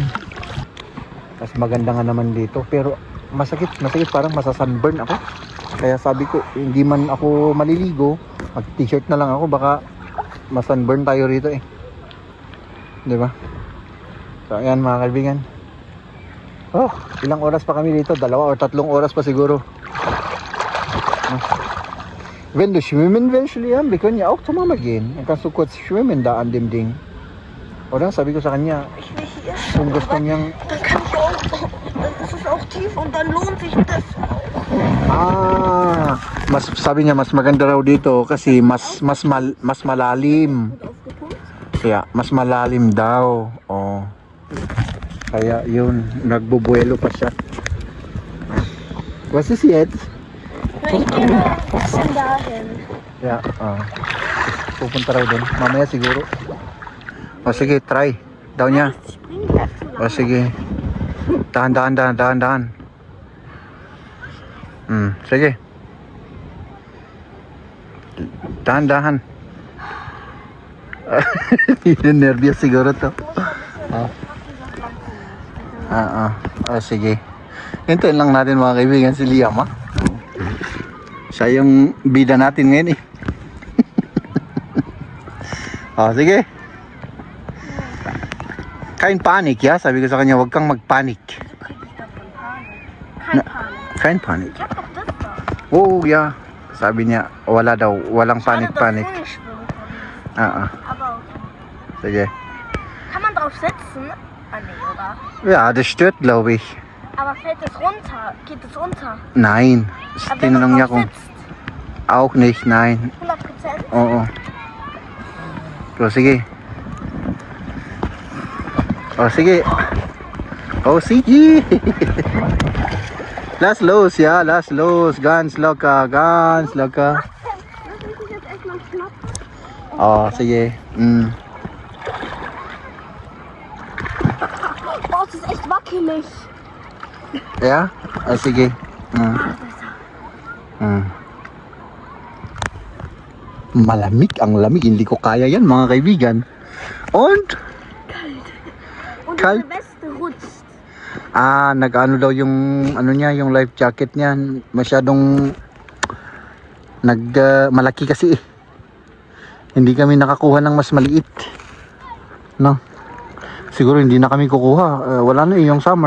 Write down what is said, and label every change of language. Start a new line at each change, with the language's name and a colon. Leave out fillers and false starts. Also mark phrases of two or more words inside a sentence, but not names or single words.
Filipino: Mas maganda nga naman dito pero masakit parang masasunburn ako. Kaya sabi ko hindi man ako maliligo, mag-t-shirt na lang ako baka masunburn tayo rito eh. 'Di ba? So ayan mga kaibigan. Oh, ilang oras pa kami dito? 2 o 3 oras pa siguro.
German: Wenn du schwimmen willst, Liam, wir können ja auch zur Mama gehen. Dann kannst du kurz schwimmen da an dem Ding. Oder?
Filipino: Sabi ko sa kanya, kung gusto niyang...
German: Dann kann ich auch, dann ist es auch tief und dann lohnt sich das.
Filipino: Sabi niya mas maganda raw dito kasi mas malalim. Kaya mas malalim daw. Oh. Kaya yun, nagbubuelo pa siya.
German: Was ist jetzt? Ich gehe ein bisschen dahin.
Filipino: Yeah, pupunta raw doon. Mamaya siguro. O sige, try. Daw niya. O sige. Dahan. Sige. Dahan. Nervyos siguro to. Sige. Hintayin lang natin mga kaibigan si Liam Siya yung bida natin ngayon eh.
German: Sige. Kein Panik, ya?
Filipino: Sabi ko sa kanya, huwag kang magpanik.
German: Kein Panik. Oh, ja.
Filipino: Sabi niya, wala daw. Walang panik.
German: Aber
Filipino: Sige.
German: kann man drauf sitzen? Nee, oder? Ja, das stört, glaube ich. Aber fällt es runter? Geht es runter? Nein. Aber wenn
Filipino: Tinanong
German: man
Filipino: niya
German: drauf
Filipino: kung...
German: sitzt? Auch nicht, nein. 100%?
Filipino: Oo. O, sige. O, sige.
German: Lass los, ja, lass los. Ganz locker, ganz locker. Lass mich jetzt erstmal schnappen.
Filipino: Oh, sige.
German: Boah, es ist echt wackelig. Ja?
Filipino: Ah, sige. Malamig, ang lamig. Hindi ko kaya yan, mga kaibigan.
German: Und? Und Kalt. der Weste rutscht.
Filipino: Nag-ano daw yung ano niya, yung
English: life jacket
Filipino: niya, masyadong malaki kasi eh. Hindi kami nakakuha ng mas maliit. No. Siguro hindi na kami kukuha. Wala na yung summer.